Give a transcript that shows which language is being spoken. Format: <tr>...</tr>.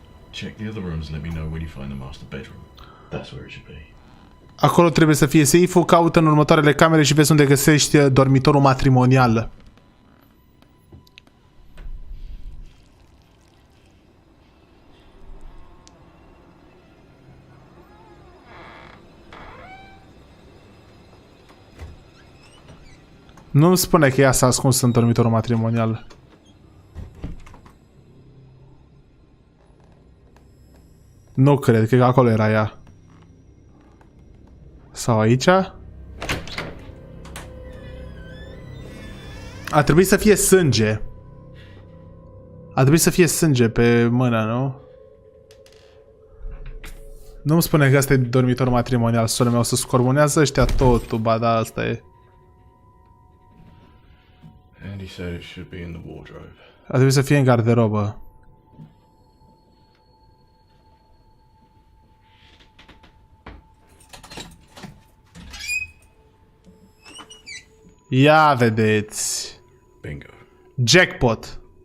<en>Check the other rooms and let me know when you find the master bedroom. That's where it should be.</en> <ro>Acolo trebuie să fie safe-ul, caută în următoarele camere și vezi unde găsești dormitorul matrimonial. Nu-mi spune că ea s-a ascuns în dormitorul matrimonial. Nu cred că acolo era ea. Sau aici? A trebuit să fie sânge. A trebuit să fie sânge pe mână, nu? Nu-mi spune că asta e dormitor matrimonial. Sora mea o să scormonează ăștia totul. Ba da, asta e.</ro> <en>Andy said it should be in the wardrobe.</en> <ro>A trebuit să fie în garderobă. Ia vedeți.</ro> <en>Bingo. Jackpot.</en>